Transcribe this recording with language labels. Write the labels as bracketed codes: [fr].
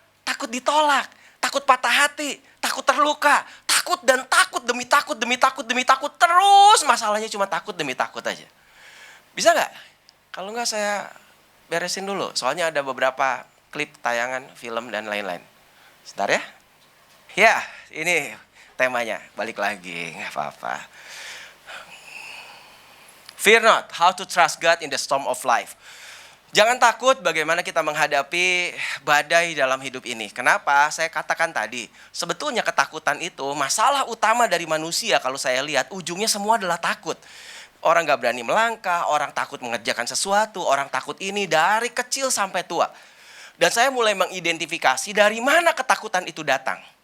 [id] Takut ditolak, takut patah hati, takut terluka, takut dan takut demi takut demi takut demi takut, terus masalahnya cuma takut demi takut aja. Bisa nggak? Kalau nggak saya beresin dulu, soalnya ada beberapa klip tayangan film dan lain-lain. Sebentar ya. Ya, ini temanya, balik lagi, nggak apa-apa. [en] Fear not, how to trust God in the storm of life. [id] Jangan takut bagaimana kita menghadapi badai dalam hidup ini. Kenapa? Saya katakan tadi, sebetulnya ketakutan itu masalah utama dari manusia. Kalau saya lihat ujungnya semua adalah takut. Orang gak berani melangkah, orang takut mengerjakan sesuatu, orang takut ini dari kecil sampai tua. Dan saya mulai mengidentifikasi dari mana ketakutan itu datang.